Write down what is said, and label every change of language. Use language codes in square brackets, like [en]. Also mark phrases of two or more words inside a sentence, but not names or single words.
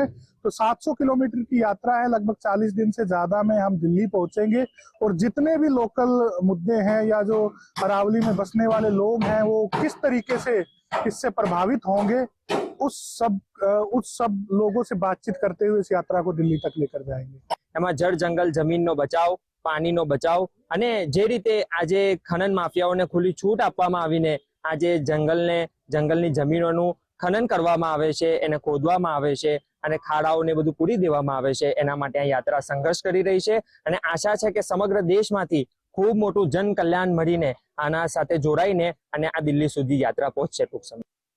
[hi] तो 700 किलोमीटर की यात्रा है, लगभग 40 दिन से ज्यादा में हम दिल्ली पहुंचेंगे और जितने भी लोकल मुद्दे हैं या जो अरावली में बसने वाले लोग हैं वो किस तरीके से इससे प्रभावित होंगे, उस सब लोगों से बातचीत करते हुए इस यात्रा को दिल्ली तक लेकर जाएंगे। [gu] એમાં જળ જંગલ જમીનનો બચાવ, પાણીનો બચાવ અને જે રીતે આજે ખનન માફિયાઓને ખુલ્લી છૂટ આપવામાં આવીને આજે જંગલની જમીનોનું ખનન કરવામાં આવે છે, એને ખોદવામાં આવે છે અને ખાડાઓને બધું પૂરી દેવામાં આવે છે। એના માટે આ યાત્રા સંઘર્ષ કરી રહી છે અને આશા છે કે સમગ્ર દેશમાંથી ખૂબ મોટું જન કલ્યાણ મળીને આના સાથે જોડાઈને અને આ દિલ્હી સુધી યાત્રા પહોંચશે ટૂંક સમય।